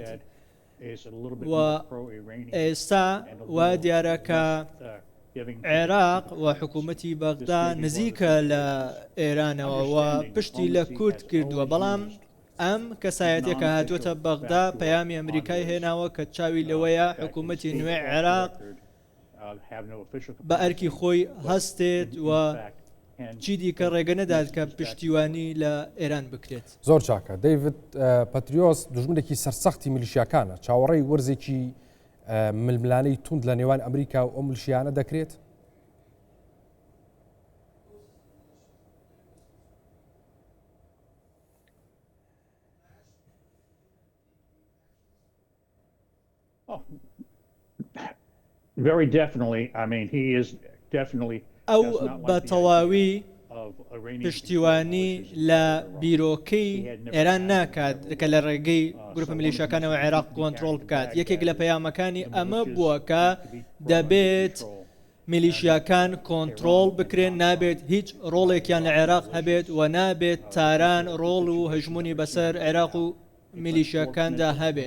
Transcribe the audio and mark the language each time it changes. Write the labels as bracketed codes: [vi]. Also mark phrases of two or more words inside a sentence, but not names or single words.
[ckb] و ئێستا وا دیارە کە عێراق و حکوومەتی بەغدا نزیکە لە ئێرانەوە و پشتی لە کورد کردووە، بەڵام ئەم کەسایەتێکە هاتووەتە بەغدا پەیامی ئەمریکای هێناوە کە چاوی لەوەیە حکوومەتی نوێ عێراق بە ئەرکی خۆی هەستێت و چی دیکە ڕێگە نەدات کە پشتیوانی لە ئێران بکرێت. زۆر چاکە. دەیڤید پەتریۆس دژمنێکی سەرسەختی میلیشیاکانە، چاوەڕێی وەرزێکی ململانەی توند لە نێوان ئەمریکا و ئەو ملیشیانە دەکرێت؟ [en] Very definitely. I mean, he is definitely. [ckb] ئەو بە تەواوی پشتیوانی لە بیرۆکەی ئێران ناکات کە لە ڕێگەی گروپە میلیشیاکانەوە عێراق کۆنتترۆل بکات. یەکێک لە پەیامەکانی ئەمە بووە کە دەبێت میلیشیاکان کۆنتترۆل بکرێن، نابێت هیچ ڕۆڵێکیان لە عێراق هەبێت و نابێت تاران ڕۆڵ و هەژمونی بەسەر عێراق و میلیشیاکاندا هەبێت.